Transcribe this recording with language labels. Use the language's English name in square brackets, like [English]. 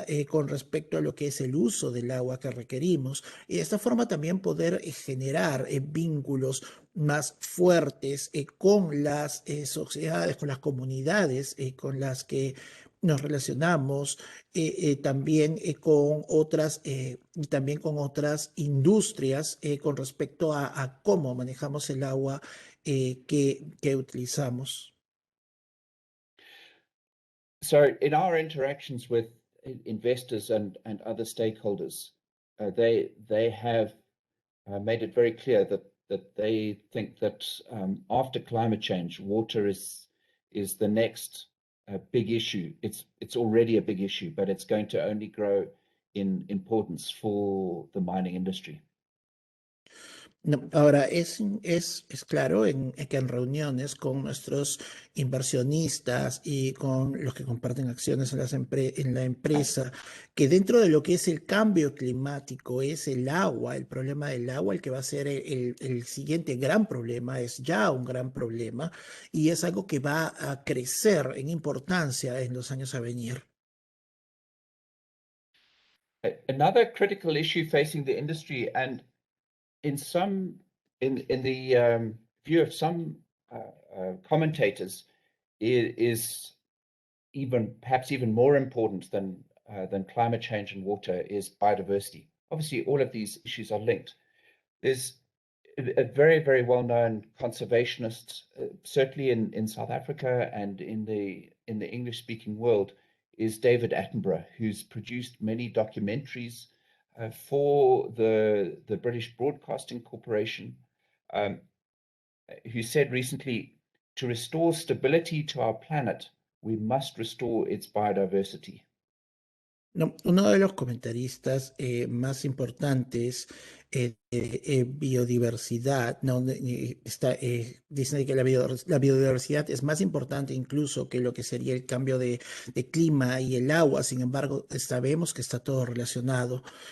[Spanish] Con respecto a lo que es el uso del agua que requerimos y de esta forma también poder generar vínculos más fuertes con las sociedades, con las comunidades con las que nos relacionamos, también también con otras industrias con respecto a cómo manejamos el agua que utilizamos. [English] So in our interactions with investors and other stakeholders, they have made it very clear that they think that after climate change, water is the next big issue. It's already a big issue, but it's going to only grow in importance for the mining industry. [Spanish] No, ahora, es claro que en reuniones con nuestros inversionistas y con los que comparten acciones en la empresa, que dentro de lo que es el cambio climático es el agua, el problema del agua, el que va a ser el siguiente gran problema, es ya un gran problema y es algo que va a crecer en importancia en los años a venir. [English] Another critical issue facing the industry, and in the view of some commentators, is perhaps even more important than climate change and water, is biodiversity. Obviously, all of these issues are linked. There's a very, very well-known conservationist, certainly in South Africa and in the English-speaking world, is David Attenborough, who's produced many documentaries for the British Broadcasting Corporation, who said recently, to restore stability to our planet, we must restore its biodiversity. [Spanish] No, uno de los comentaristas más importantes de biodiversidad, no, dicen que la biodiversidad es más importante incluso que lo que sería el cambio de clima y el agua, sin embargo, sabemos que está todo relacionado.